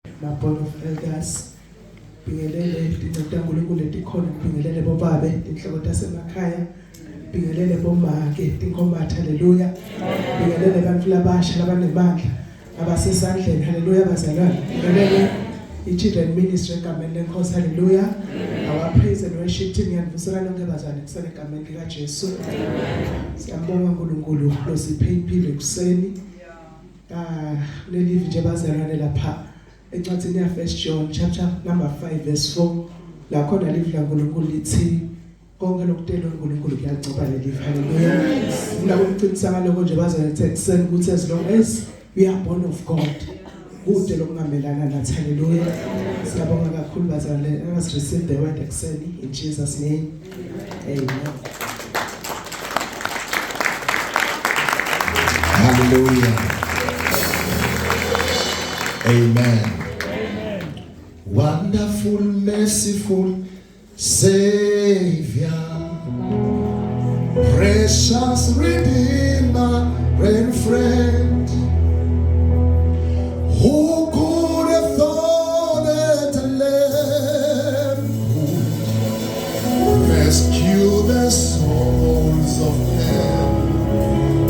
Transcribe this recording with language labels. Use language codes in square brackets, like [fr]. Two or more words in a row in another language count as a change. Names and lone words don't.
[en] my board of elders, [ss] bingelele dinota uNkulunkulu letikhona, bingelele bobabe inhloko tasemakhaya, bingelele bomake tinkomatha, haleluya, bingelele bantfu labasha labanebandla abasesandleni, haleluya bazalwane, bingelele i- [en] children ministry [ss] egameni lenkosi, haleluya, [en] our praise and worship team [ss] yanivusela lonke bazalwane kusele egameni likaJesu. Siyambonga uNkulunkulu losiphe impilo ekuseni. Lelivi nje bazalwane lapha encwadini ya [en] 1 John chapter number 5 verse 4 [ss] la khona livi laNkulunkulu lithi konke lokutelwa uNkulunkulu kuyagcoba lelivi, haleluya. Ngifuna ukuqinisa ngaloko nje bazalwane ekuseni ukuthi [en] as long as we are born of God [ss] kude lokungamelana nathi, haleluya. Siyabonga kakhulu bazalwane. [en] Let us receive the word ekuseni in Jesus name, amen. Hallelujah. Amen. Amen. Wonderful, merciful Savior, precious Redeemer and friend, who could have thought that a lamb would rescue the souls of men?